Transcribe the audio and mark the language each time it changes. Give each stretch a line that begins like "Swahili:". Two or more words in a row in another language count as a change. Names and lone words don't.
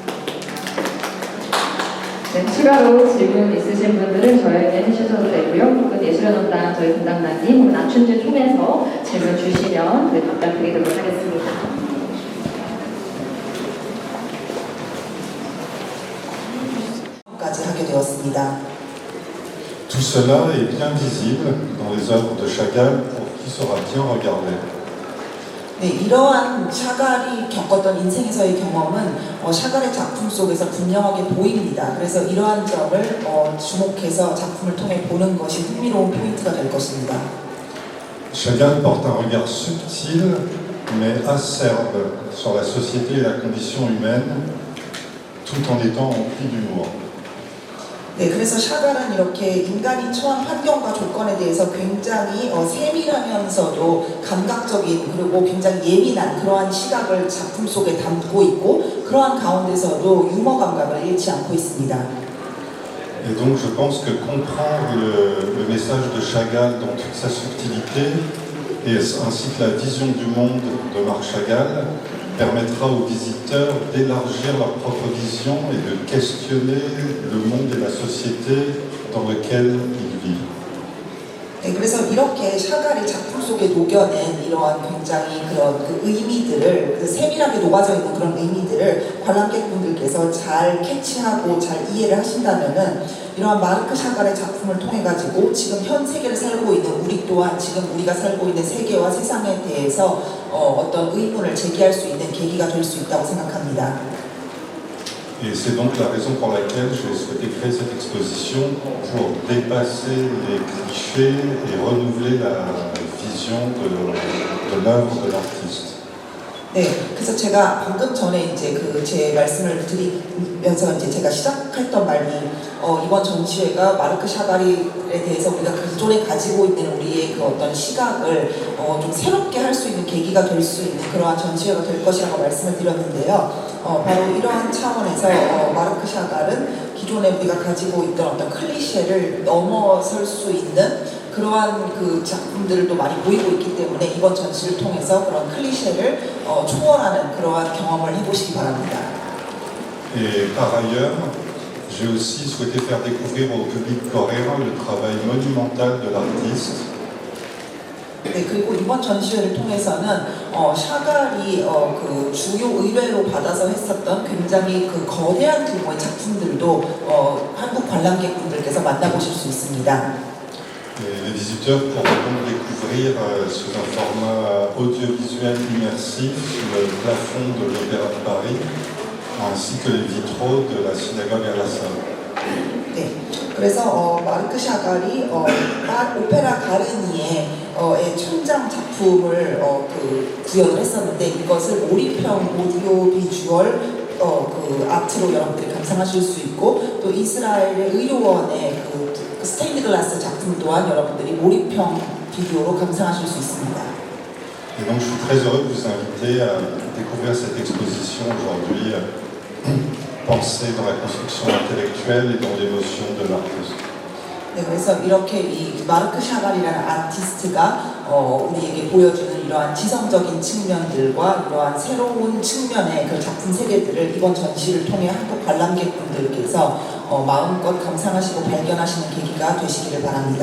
Korean: 네, 추가로 질문 있으신 분들은 저에게 해주셔도 되고요. 혹은 예술연원당 저희 분담단님 혹은 안춘주 통해서 질문 주시면 답변 드리도록 하겠습니다. 까지 하게 되었습니다.
French: Tout cela est bien visible dans les œuvres de Chagall pour qui saura bien regarder.
Korean: 네, 이러한 샤갈이 겪었던 인생에서의 경험은 샤갈의 작품 속에서 분명하게 보입니다. 그래서 이러한 점을 주목해서 작품을 통해 보는 것이 흥미로운 포인트가 될 것입니다.
French: Chagall porte un regard subtil mais acerbe sur la société et la condition humaine, tout en étant empli d'humour.
Korean: 네, 그래서 샤갈은 이렇게 인간이 처한 환경과 조건에 대해서 굉장히 세밀하면서도 감각적인 그리고 굉장히 예민한 그러한 시각을 작품 속에 담고 있고 그러한 가운데서도 유머 감각을 잃지 않고 있습니다.
French: Et donc je pense que comprendre le message de Chagall dans toute sa subtilité et ainsi que la vision du monde de Marc Chagall permettra aux visiteurs d'élargir leur propre vision et de questionner le monde et la société dans lequel ils vivent.
Korean: 네, 그래서 이렇게 샤갈이 작품 속에 녹여낸 이러한 굉장히 그런 그 의미들을 세밀하게 녹아져 있는 그런 의미들을 관람객분들께서 잘 캐치하고 잘 이해를 하신다면은 이러한 마르크 샤갈의 작품을 통해 가지고 지금 현 세계를 살고 있는 우리 또한 지금 우리가 살고 있는 세계와 세상에 대해서 어떤 의문을 제기할 수 있는 계기가 될 수 있다고 생각합니다.
French: Et c'est donc la raison pour laquelle j'ai souhaité créer cette exposition pour dépasser les clichés et renouveler la vision de l'œuvre de l'artiste.
Korean: 네, 그래서 제가 방금 전에 이제 제 말씀을 드리면서 이제 제가 시작했던 말이 이번 전시회가 마르크 샤갈에 대해서 우리가 기존에 가지고 있는 우리의 그 어떤 시각을 좀 새롭게 할 수 있는 계기가 될 수 있는 그러한 전시회가 될 것이라고 말씀을 드렸는데요. 바로 이러한 차원에서 마르크 샤갈은 기존에 우리가 가지고 있던 어떤 클리셰를 넘어설 수 있는 그러한 그 작품들을 또 많이 보이고 있기 때문에 이번 전시를 통해서 그런 클리셰를 초월하는 그러한 경험을 해보시기 바랍니다.
French: Et par ailleurs, j'ai aussi souhaité faire découvrir au public coréen le travail monumental de l'artiste.
Korean: 네, 그리고 이번 전시회를 통해서는 샤갈이 그 주요 의뢰로 받아서 했었던 굉장히 그 거대한 규모의 작품들도 한국 관람객분들께서 만나보실 수 있습니다.
French: Les visiteurs pourront donc découvrir sous un format audiovisuel immersif le plafond de l'Opéra de Paris ainsi que les vitraux de la synagogue Al-Aqsa.
Korean: 네, 그래서 마르크 샤갈이 오페라 가르니의 천장 작품을 구현을 했었는데 이것을 몰입형 오디오 비주얼 아트로 여러분들이 감상하실 수 있고 또 이스라엘의 의료원의 그 스테인드 글라스 작품 또한 여러분들이 몰입형 비디오로 감상하실 수 있습니다.
French: Et donc je suis très heureux de vous inviter à découvrir cette exposition aujourd'hui, pensée dans la construction intellectuelle et dans l'émotion de Marcus.
Korean: 네, 그래서 이렇게 이 마르크 샤갈이라는 아티스트가 우리에게 보여주는 이러한 지성적인 측면들과 이러한 새로운 측면의 그 작품 세계들을 이번 전시를 통해 한국 관람객분들께서 마음껏 감상하시고 발견하시는 계기가 되시기를 바랍니다.